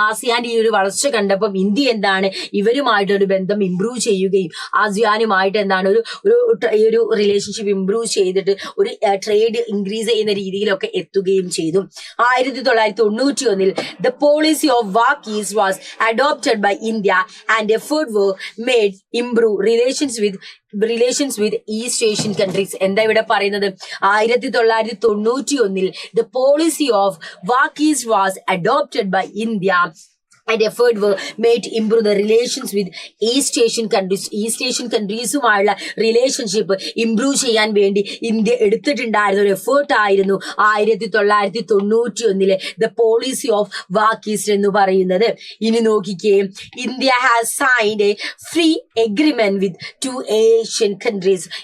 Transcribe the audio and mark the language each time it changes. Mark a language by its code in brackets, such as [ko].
[ml] ആസിയാന്റെ ഈ ഒരു വളർച്ച കണ്ടപ്പം ഇന്ത്യ എന്താണ് ഇവരുമായിട്ടൊരു ബന്ധം ഇംപ്രൂവ് ചെയ്യുകയും ആസിയാനുമായിട്ട് എന്താണ് ഒരു റിലേഷൻഷിപ്പ് ഇംപ്രൂവ് ചെയ്തിട്ട് ഒരു ട്രേഡ് ഇൻക്രീസ് ചെയ്യുന്ന രീതിയിലൊക്കെ എത്തുകയും ചെയ്തു. [en] 1991 the policy of look East was adopted by India and effort were made improve relations with East Asian countries. [ml] എന്താ ഇവിടെ പറയുന്നത്? [en] 1991 the policy of look East was adopted by India and effort were made to improve the relations with East Asian countries. [ml] East Asian countries-ഉമായുള്ള relationship improve ചെയ്യാൻ വേണ്ടി India എടുത്തിട്ടുണ്ടായിരുന്ന ഒരു effort ആയിരുന്നു 1991 the policy of walk east എന്ന് പറയുന്നത്. ഇനി നോക്കിക്കേ, [en] India has signed a free agreement with 2 Asian countries.